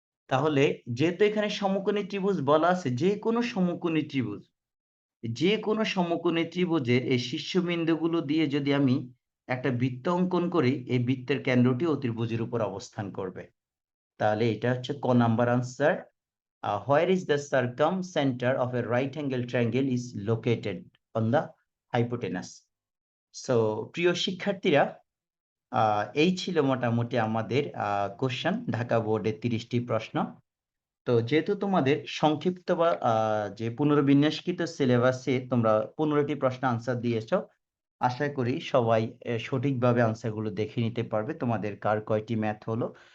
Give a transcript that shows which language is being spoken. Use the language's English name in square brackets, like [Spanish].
[Bangla] তাহলে যেহেতু এখানে সমকোণী ত্রিভুজ বলা আছে, যে কোনো সমকোণী ত্রিভুজ, যে কোনো সমকোণী ত্রিভুজের এই শীর্ষবিন্দুগুলো দিয়ে যদি আমি একটা বৃত্ত অঙ্কন করি, এই বৃত্তের কেন্দ্রটি অতিভুজের উপর অবস্থান করবে। তাহলে এটা হচ্ছে ক number answer. [English] Where is the circumcenter of a right angle triangle is located? On the hypotenuse. [Bangla] So প্রিয় শিক্ষার্থীরা, এই ছিল মোটামুটি আমাদের কোশ্চেন, ঢাকা বোর্ডের 30টি প্রশ্ন। তো যেহেতু তোমাদের সংক্ষিপ্ত বা যে পুনর্বিন্যাসকৃত সিলেবাসে তোমরা 15টি প্রশ্ন আনসার দিয়েছো, আশা করি সবাই সঠিকভাবে আনসারগুলো দেখে নিতে পারবে তোমাদের কার কয়টি ম্যাথ হলো।